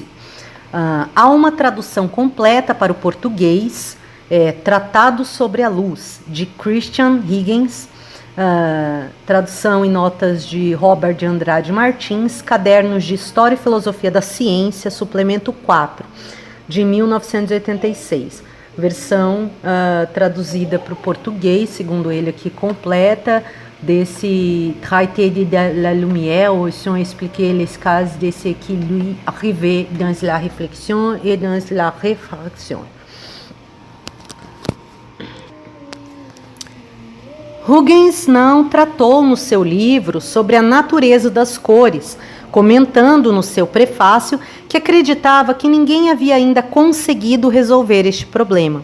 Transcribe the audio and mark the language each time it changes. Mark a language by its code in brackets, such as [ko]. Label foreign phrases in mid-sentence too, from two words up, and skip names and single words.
[pt] Há uma tradução completa para o português, Tratado sobre a Luz, de Christian Huygens, tradução e notas de Robert de Andrade Martins, Cadernos de História e Filosofia da Ciência, suplemento 4, de 1986. Versão traduzida para o português, segundo ele aqui, completa, desse [fr] Traité de la Lumière, ou si on expliquait les cases de ce qui lui arrivait dans la réflexion et dans la réfraction. [pt] Huygens não tratou no seu livro sobre a natureza das cores, comentando no seu prefácio que acreditava que ninguém havia ainda conseguido resolver este problema.